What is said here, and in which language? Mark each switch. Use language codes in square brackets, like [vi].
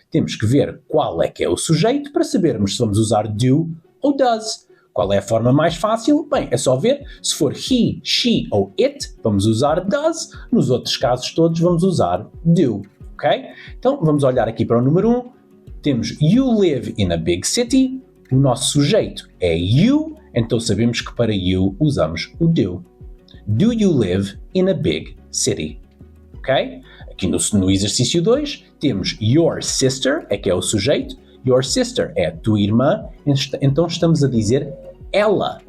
[pt] Temos que ver qual é que é o sujeito para sabermos se vamos usar do ou does. Qual é a forma mais fácil? Bem, é só ver. Se for he, she ou it, vamos usar does. Nos outros casos todos vamos usar do. Ok? Então vamos olhar aqui para o número 1. [en] Temos you live in a big city. [pt] O nosso sujeito é you, então sabemos que para you usamos o do. [en] Do you live in a big city? Ok? [pt] Aqui no exercício 2 temos your sister, é que é o sujeito. Your sister é a tua irmã, então estamos a dizer ela.